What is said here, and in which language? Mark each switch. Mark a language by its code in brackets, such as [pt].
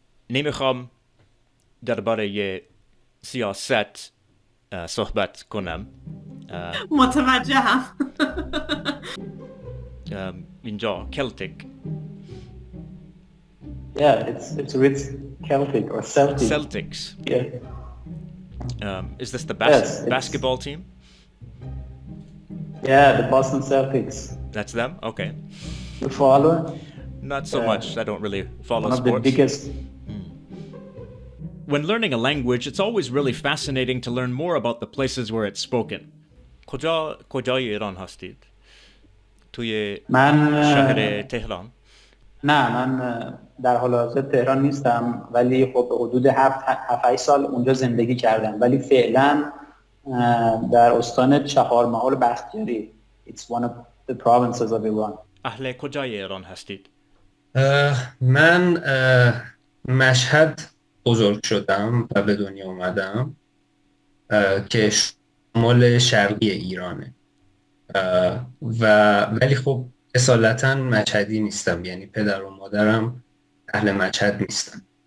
[fa] نمیخوام درباره سیاست صحبت کنم. متوجهم. اینجا Celtic. [en] Yeah, it's Celtic or Celtic. Celtics. Yeah. Is this the basketball team? Yeah, the Boston Celtics. That's them? Okay. You follow? Not so much. I don't really follow sports. One of the biggest. When learning a language, it's always really fascinating to learn more about the places where it's spoken. [fa] کجای ایران هستید؟ توی شهر تهران؟ نه، من در حال حاضر تهران نیستم، ولی خب حدود 7-8 سال اونجا زندگی کردم، ولی فعلا در استان چهارمحال بختیاری. [en] It's one of the provinces of Iran. [fa] اهل کجای ایران هستید؟ من مشهد بزرگ شدم و به دنیا اومدم که شمال شرقی ایرانه ولی خب اصالتا مشهدی نیستم، یعنی پدر و مادرم اهل مشهد نیستن.